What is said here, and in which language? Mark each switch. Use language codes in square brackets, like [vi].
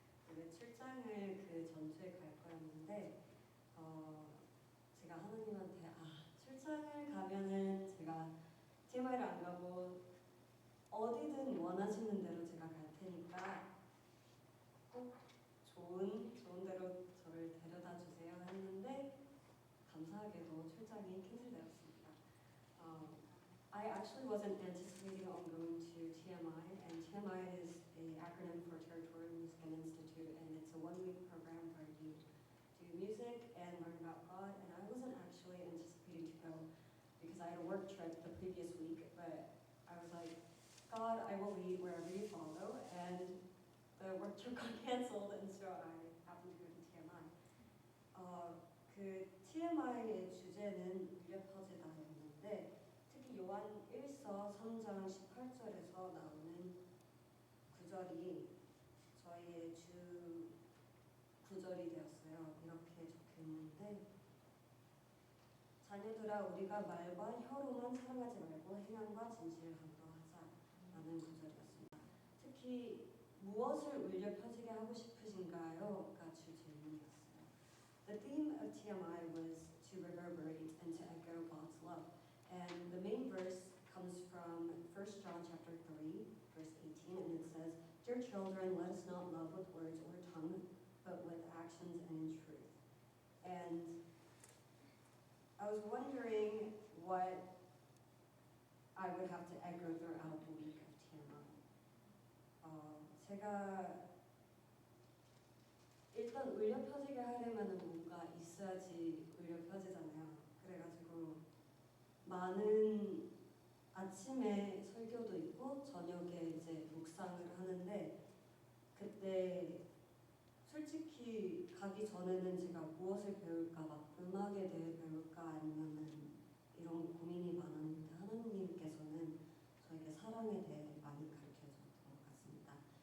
[ko] 원래 출장을 그 전주에 갈 거였는데 제가 하나님한테 출장을 가면은 제가 TMI를 안 가고 어디든 원하시는 대로 제가 갈 테니까 꼭 좋은 데로 저를 데려다 주세요 했는데 감사하게도 출장이 캔슬되었습니다. [en] I actually wasn't anticipating on going to TMI, and TMI is an acronym for Territorial Music and Institute, and it's a one-week program where you do music and learn about God, and I wasn't actually anticipating to go because I had a work trip the previous week, but I was like, God, I will lead wherever you follow, and the work trip got canceled, and so I happened to go to TMI. [ko] 그 TMI의 주제는 울려 퍼지다였는데 특히 요한 1서 3장 18절에서 나오는 구절이 저희의 주 구절이 되었어요. 이렇게 적혀있는데 자녀들아 우리가 말과 혀로만 사랑하지 말고 행함과 진실함으로 하자라는 구절이었습니다. 특히 무엇을 울려 퍼지게 하고 싶으신가요?가 주 질문이었어요. [en] The theme of TMI was to reverberate and to echo God's love. And the main verse comes from 1 John chapter 3, verse 18, and it says, "Dear children, let us not love with words or tongue, but with actions and in truth." And I was wondering what I would have to echo throughout the week of TMI. [ko] 제가 일단 울려 퍼지게 하려면 뭔가 있어야지 울려 퍼지잖아요. 그래가지고 많은 아침에 설교도 있고 저녁에 이제 묵상을 하는데 그때 솔직히 가기 전에는 제가 무엇을 배울까 막 음악에 대해 배울까 아니면은 이런 고민이 많았는데 하나님께서는 저에게 사랑에 대해 많이 가르쳐 줬던 것 같습니다.